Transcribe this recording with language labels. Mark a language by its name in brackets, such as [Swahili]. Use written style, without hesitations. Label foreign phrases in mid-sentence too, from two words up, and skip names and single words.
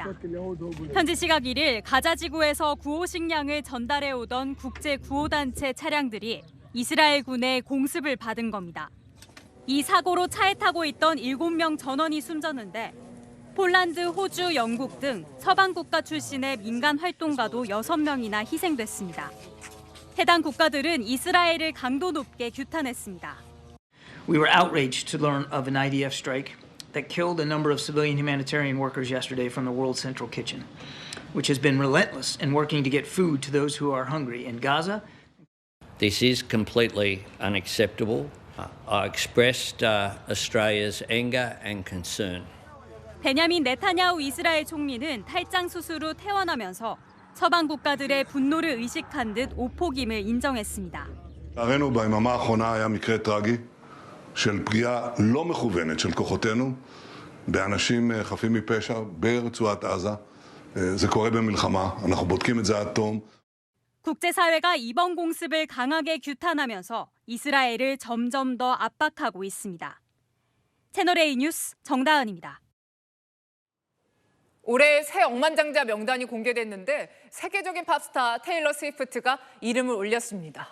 [Korean] 현지 시각 1일 가자지구에서 구호 식량을 전달해 오던 국제 구호단체 차량들이 이스라엘 군의 공습을 받은 겁니다. 이 사고로 차에 타고 있던 7명 전원이 숨졌는데 폴란드, 호주, 영국 등 서방 국가 출신의 민간 활동가도 6명이나 희생됐습니다. 해당 국가들은 이스라엘을 강도 높게 규탄했습니다. [English] We were outraged to learn of an IDF strike that killed a number of civilian humanitarian workers yesterday from the World Central Kitchen, which has been relentless in working to get food to those who are hungry in Gaza. This is completely unacceptable. I expressed Australia's anger and concern. [Korean] 베냐민 네타냐후 이스라엘 총리는 탈장 수술 후 퇴원하면서 서방 국가들의 분노를 의식한 듯 오폭임을 인정했습니다. [Hebrew] לצערנו ביממה האחרונה היה מקרה טרגי של פגיעה לא מכוונת של כוחותינו באנשים חפים מפשע ברצועת עזה. זה קורה במלחמה, אנחנו בודקים את זה עד תום. [Korean] 국제사회가 이번 공습을 강하게 규탄하면서 이스라엘을 점점 더 압박하고 있습니다. 채널A 뉴스 정다은입니다. 올해 새 억만장자 명단이 공개됐는데 세계적인 팝스타 테일러 스위프트가 이름을 올렸습니다.